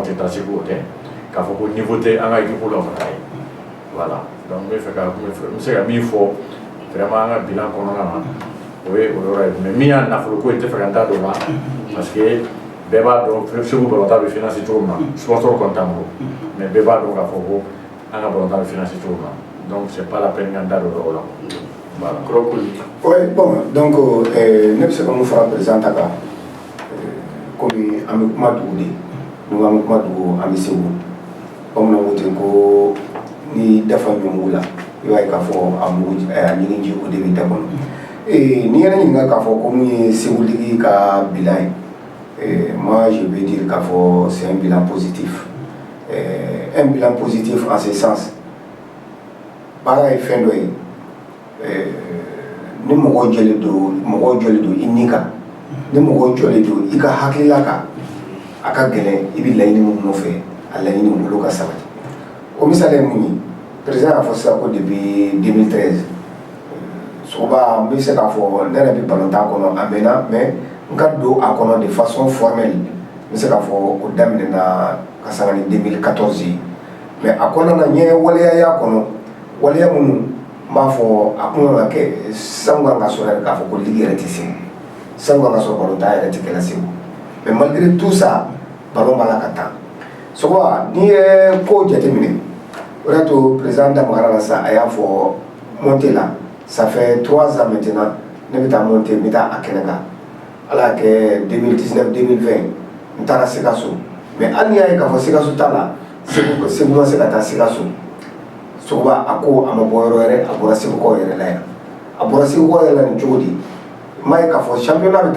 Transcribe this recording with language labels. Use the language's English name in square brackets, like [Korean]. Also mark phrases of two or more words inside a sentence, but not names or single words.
[Bambara] tɛ taa segu o tɛ k'a fɔ ko niveau tɛ an ka équipe la fana ye voilà donc n bɛ fɛ ka n bɛ se ka min fɔ vraiment an ka bilan kɔnɔna na o ye o yɔrɔ ye mais min y'a nafolo ko ye n tɛ fɛ ka n da don o la parce que bɛɛ b'a dɔn segu balontan bɛ financer cogo min na sponsor kɔni t'an bolo mais bɛɛ b'a dɔn k'a fɔ ko an ka balontan bɛ financer cogo min na donc [French] c'est pas la peine [Bambara] ka n da don o la voilà. [French] Oui, bon, donc [Bambara] ne bɛ se ka mun fara président ta kan komi an bɛ kuma dugu de n'u an bɛ kuma dugu an bɛ segu bamananw ko ten ko ni dafa ɲɔmugu la i b'a ye k'a fɔ a ɲigiji o de bɛ da kɔnɔ n'i yɛrɛ ɲininka k'a fɔ ko mun ye segu ligi ka bilan ye [French] moi je vais dire [Bambara] k'a fɔ [French] c'est un bilan positif un bilan positif en ce sens [Bambara] baara ye fɛn dɔ ye ni mɔgɔw jɔlen don i ni kan ni mɔgɔw jɔlen don i ka hakilila kan a ka gɛlɛn i bɛ laɲini min nɔfɛ a laɲini bolo ka sabati o misali ye mun ye président y'a fɔ sisan ko depuis 2013 sogoba n bɛ se k'a fɔ ne yɛrɛ bɛ balontan kɔnɔ a mɛnna mais n ka don a kɔnɔ [French] de façon formelle [Bambara] n bɛ se k'a fɔ o daminɛna ka sanga ni 2014 ye mais a kɔnɔna na n ye waleya y'a kɔnɔ waleya minnu n b'a fɔ a kun kan ka kɛ sanu kan ka sɔrɔ yɛrɛ k'a fɔ ko ligi yɛrɛ tɛ segu sanu kan ka sɔrɔ balontan yɛrɛ tɛ kɛla segu [French] mais malgré tout ça ballon [Bambara] b'a la ka taa sogoba n'i ye ko jateminɛ o de y'a to président damagara la sa a y'a fɔ [French] monter la ça fait 3 ans maintenant [Bambara] ne bɛ taa monter n bɛ taa a kɛnɛ kan ala y'a kɛ 2019 2020 n taara Sikaso mais hali n'i y'a ye k'a fɔ Sikaso t'a la segu ma se ka taa Sikaso sogoba a ko a ma bɔ yɔrɔ wɛrɛ a bɔra segukaw yɛrɛ la yan a bɔra segukaw yɛrɛ la nin cogo di n m'a ye k'a fɔ championnat bɛ